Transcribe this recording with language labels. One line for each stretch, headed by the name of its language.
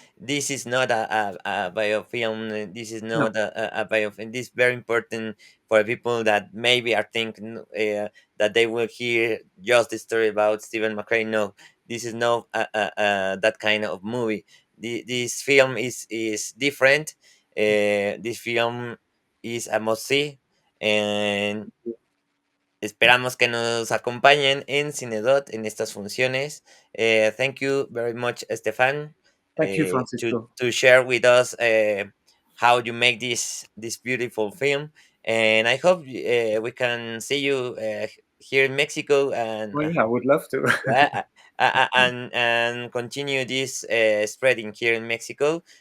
English: This is not a biofilm. This is No, not a biofilm. This is very important for people that maybe are thinking that they will hear just the story about Stephen McRae. No, this is not that kind of movie. This film is different. This film is a must see, and
Spanish: esperamos que nos acompañen en Cinedot en estas funciones.
English: Thank you very much, Stefan, thank you, to Francisco. share with us how you make this beautiful film. And I hope we can see you here in Mexico, and Oh yeah, I would love to. and continue this spreading here in Mexico.